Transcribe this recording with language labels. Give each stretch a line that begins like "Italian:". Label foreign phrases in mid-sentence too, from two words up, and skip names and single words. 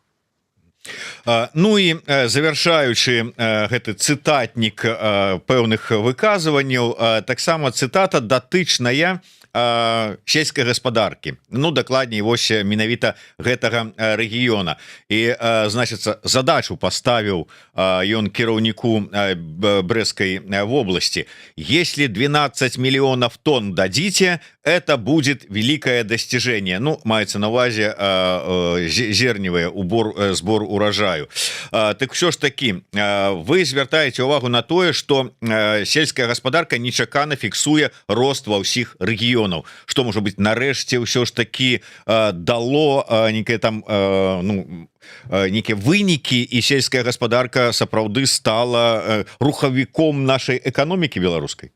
Belarusian: Ну і завяршаючы гэты цытатнік пэўных выказванняў, таксама цытата датычная сельскай гаспадаркі, ну дакладней вось менавіта гэтага рэгіёна. І значыцца, задачу паставіў ён кіраўніку Брэсцкай вобласці:
Russian: если 12 миллионов тонн дадите, это будет великое достижение.
Belarusian: Ну, маецца на увазе
Russian: зерневый сбор урожаю.
Belarusian: Так що ж таки, вы звяртаеце увагу на тое, што сельская гаспадарка нечакана фіксуе рост ва ўсіх рэгіёнаў. Што, можа быць, нарэшце ўсё ж таки дало некае там некія вынікі, і сельская гаспадарка сапраўды стала рухавіком нашай эканомікі беларускай?